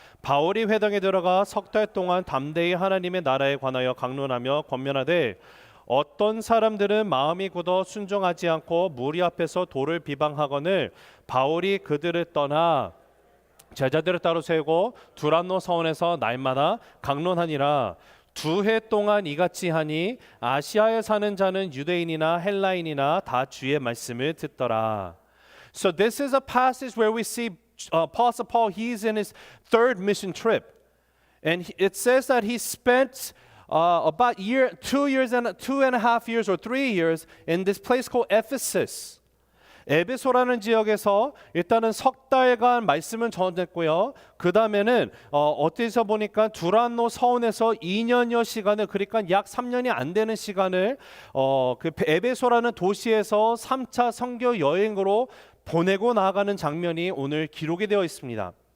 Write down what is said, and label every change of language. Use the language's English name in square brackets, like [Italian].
[Korean] 바울이 회당에 들어가 석 달 동안 담대히 하나님의 나라에 관하여 강론하며 권면하되 어떤 사람들은 마음이 굳어 순종하지 않고 무리 앞에서 도를 비방하거늘 바울이 그들을 떠나 제자들을 따로 세우고 두란노 서원에서 날마다 강론하니라. 2해 동안 이같이 하니 아시아에 사는 자는 유대인이나 헬라인이나 다 주의 말씀을 듣더라. [English] So this is a passage where we see Apostle Paul. He's in his third mission trip, and it says that he spent about 2.5 years or 3 years in this place called Ephesus. [Korean] 에베소라는 지역에서 일단은 석 달간 말씀을 전했고요. 그 다음에는 어디서 보니까 두란노 서원에서 2년여 시간을, 그러니까 약 3년이 안 되는 시간을 그 에베소라는 도시에서 3차 선교 여행으로 보내고 나아가는 장면이 오늘 기록이 되어 있습니다.